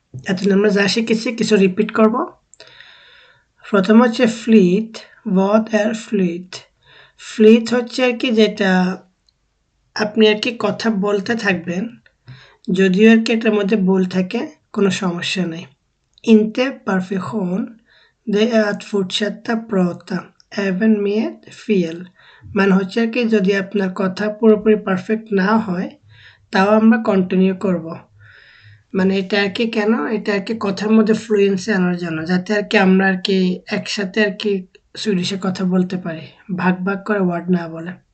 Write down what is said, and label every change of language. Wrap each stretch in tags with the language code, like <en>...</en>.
<bn>এতদিন আমরা যা শিখেছি কিছু রিপিট করব। প্রথম হচ্ছে ফ্লিট, ওয়াট আর ফ্লিট। ফ্লিট হচ্ছে আর কি যেটা আপনি আর কি কথা বলতে থাকবেন, যদিও আর কি এটার মধ্যে ভুল থাকে কোনো সমস্যা নেই।</bn> <sv>Inte perfektion, det är att fortsätta prata, även med fel.</sv> <bn>মানে হচ্ছে আর কি যদি আপনার কথা পুরোপুরি পারফেক্ট না হয় তাও আমরা কন্টিনিউ করব। মানে এটা আর কি কেন, এটা আর কি কথার মধ্যে ফ্লুয়েন্সি আনার জন্য, যাতে আর কি আমরা আর কি একসাথে আর কি সুইডিশে কথা বলতে পারি, ভাগ ভাগ করে ওয়ার্ড না বলে।</bn>